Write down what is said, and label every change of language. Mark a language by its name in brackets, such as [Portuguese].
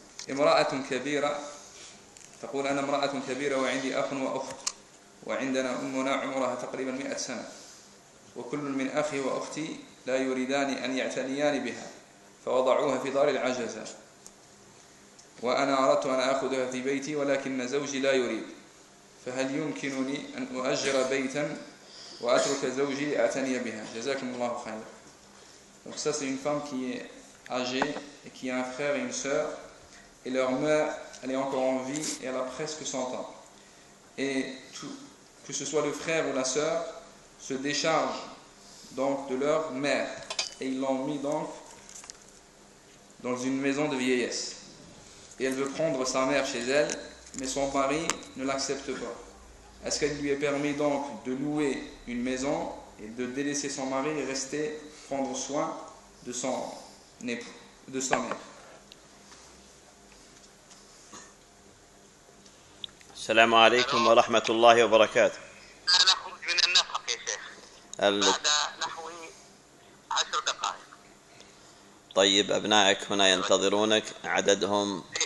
[Arabic] امرأة كبيرة تقول أنا امرأة كبيرة وعندي أخ وأخت وعندنا أمنا عمرها تقريبا 100 سنة وكل من أخي وأختي لا يريدان أن يعتنيان بها فوضعوها في دار العجزة وأنا أردت أن أخذها في بيتي ولكن زوجي لا يريد فهل يمكنني أن أؤجر بيتا وأترك زوجي أعتني بها جزاكم الله خيرا. [French] Donc ça c'est une femme qui est âgée et qui a un frère et une sœur. Et leur mère elle est encore en vie et elle a presque 100 ans. Et tout, que ce soit le frère ou la sœur, se décharge donc de leur mère. Et ils l'ont mis donc dans une maison de vieillesse. Et elle veut prendre sa mère chez elle, mais son mari ne l'accepte pas. Est-ce qu'elle lui est permis donc de louer une maison et de délaisser son mari et rester prendre soin de son époux, de sa mère? [Arabic] السلام عليكم ورحمة الله وبركاته. أنا خرج من النفق يا شيخ. بعد نحو 10 دقائق. طيب أبنائك هنا ينتظرونك عددهم.